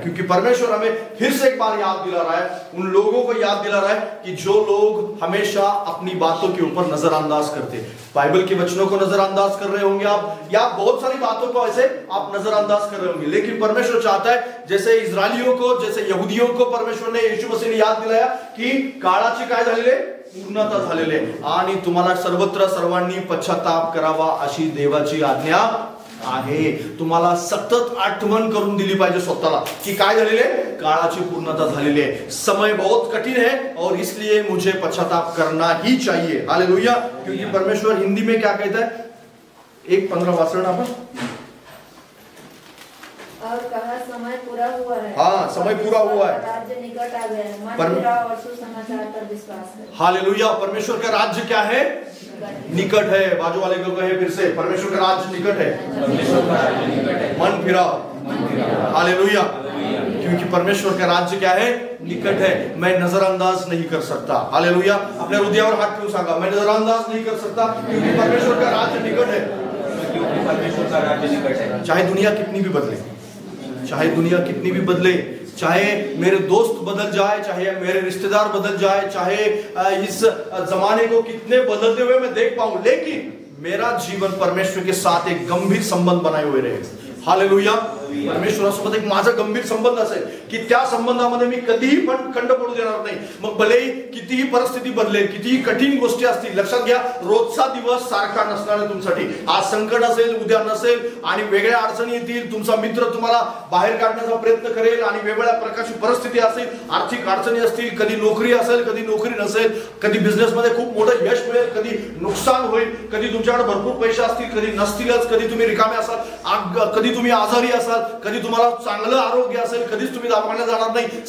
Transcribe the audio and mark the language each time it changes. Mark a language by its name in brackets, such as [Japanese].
[Hindi] क्योंकि परमेश्वर हमें फिर से एक बार याद दिला रहा है, उन लोगों को याद दिला रहा है कि जो लोग हमेशा अपनी बातों के ऊपर नजरअंदाज करते, बाइबल के वचनों को नजरअंदाज कर रहे होंगे आप, या बहुत सारी बातों को ऐसे आप नजरअंदाज कर रहे होंगे. लेकिन परमेश्वर चाहता है जैसे इजरायलियों को, जैसे यहूदियों को परमेश्वर ने, यीशु मसीह ने याद दिलाया [Marathi] की काळाची काय झालेली आहे? पूर्णता झालेली आहे. आणि तुम्हाला सर्वत्र सर्वांनी पश्चाताप करावा अशी देवाची आज्ञा आहे. तुम्हाला सतत आठवण करून दिली पाहिजे स्वतःला की काय झालेले? काळाची पूर्णता झालेली आहे. [Hindi] समय बहुत कठिन है और इसलिए मुझे पश्चाताप करना ही चाहिए. हालेलुया. क्योंकि परमेश्वर हिंदी में क्या कहता है? [Marathi] 1:15 वाचना आपण. [Hindi] और कहा समय पूरा हुआ है. हाँ, समय पूरा हुआ है, राज्य निकट आ गया है, मन फिराओ और सुसमाचार पर विश्वास करो. हालेलुया. परमेश्वर का राज्य क्या है? निकट है. बाजू वाले को कहे फिर से, परमेश्वर का राज्य निकट है. मन फिराओ. हालेलुया. क्योंकि परमेश्वर का राज्य क्या है? निकट है. मैं नजरअंदाज नहीं कर सकता. हालेलुया. अपने [Marathi] हृदयावर हात ठेवून सांगा, [Hindi] मैं नजरअंदाज नहीं कर सकता क्योंकि परमेश्वर का राज्य निकट है. परमेश्वर का राज्य निकट है. चाहे दुनिया कितनी भी बदले, चाहे दुनिया कितनी भी बदले, चाहे मेरे दोस्त बदल जाए, चाहे मेरे रिश्तेदार बदल जाए, चाहे इस जमाने को कितने बदलते हुए मैं देख पाऊं, लेकिन मेरा जीवन परमेश्वर के साथ एक गंभीर संबंध बनाए हुए रहे. हालेलुया. [Marathi] परमेश्वरासोबत एक माझा गंभीर संबंध असेल की त्या संबंधामध्ये मी कधीही पण खंड पडू देणार नाही. मग भलेही कितीही परिस्थिती बदलेल, कितीही कठीण गोष्टी असतील, लक्षात घ्या रोजचा दिवस सारखा नसणार आहे तुमच्यासाठी. आज संकट असेल, उद्या नसेल, आणि वेगळ्या अडचणी येतील. तुमचा मित्र तुम्हाला बाहेर काढण्याचा प्रयत्न करेल आणि वेगवेगळ्या प्रकारची परिस्थिती असेल, आर्थिक अडचणी असतील, कधी नोकरी असेल, कधी नोकरी नसेल, कधी बिझनेस मध्ये खूप मोठं यश मिळेल, कधी नुकसान होईल, कधी तुमच्याकडे भरपूर पैसे असतील, कधी नसतीलच, कधी तुम्ही रिकामे असाल, कधी तुम्ही आजारी असाल, कधी तुम्हाला चांगलं आरोग्य असेल, कधीच तुम्ही दवाखान्यात जाणार नाही.